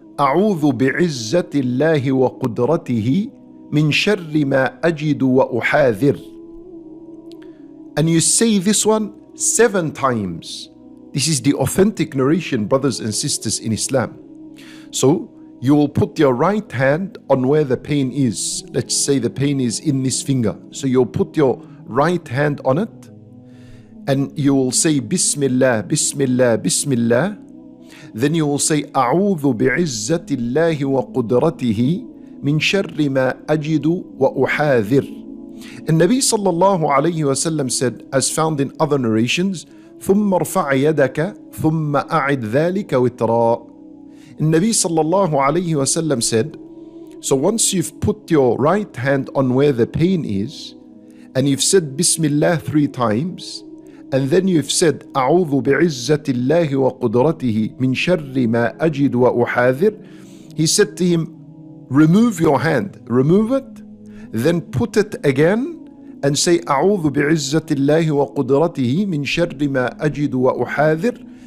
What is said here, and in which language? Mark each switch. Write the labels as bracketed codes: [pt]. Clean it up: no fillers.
[ar] أعوذ بعزة الله وقدرته من شر ما أجد وأحاذر. [en] And you say this one 7 times. This is the authentic narration, brothers and sisters in Islam. So you will put your right hand on where the pain is. Let's say the pain is in this finger. So you'll put your right hand on it and you will say Bismillah, Bismillah, Bismillah. Then you will say [ar] أعوذ بعزة الله وقدرته من شر ما أجد وأحاذر. [en] And Nabi sallallahu alayhi wa sallam said, as found in other narrations, [ar] ثم ارفع يدك ثم أعد ذلك وترا. [en] And Nabi sallallahu alayhi wa sallam said, so once you've put your right hand on where the pain is, and you've said Bismillah 3 times, and then you've said [ar] أعوذ بعزة الله وقدرته من شر ما أجد وأحاذر, [en] he said to him, remove your hand, remove it, then put it again and say أعوذ بعزة الله وقدرته من شر ما أجد وأحاذر.